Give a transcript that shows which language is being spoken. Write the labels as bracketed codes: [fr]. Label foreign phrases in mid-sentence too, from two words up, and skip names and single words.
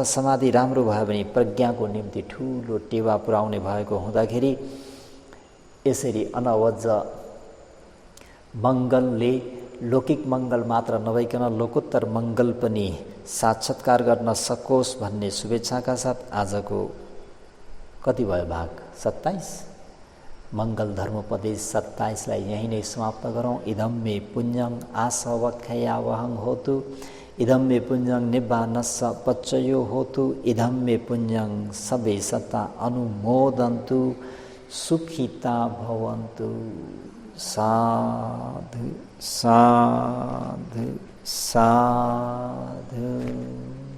[ne] समाधि राम्रो भयो भने प्रज्ञाको निम्ति ठुलो टेवा पुर्याउने भएको हुँदाखेरि यसरी अनवज्ज मङ्गलले लौकिक मङ्गल मात्र नभइकन लोकोत्तर मङ्गल पनि साक्षात्कार गर्न सकोस् भन्ने शुभेच्छाका साथ आजको कति भयो भाग? 27 मङ्गल धर्मोपदेश 27 लाई यहीँ नै समाप्त गरौँ। [pi] इदं मे पुण्यं आसवख्यावहं होतु, इदं मे पुण्यं निब्बानस्स पच्चयो होतु, इदं मे पुण्यं सबे सत्ता अनुमोदन्तु, सुखिता भवन्तु। साधु साधु साधु।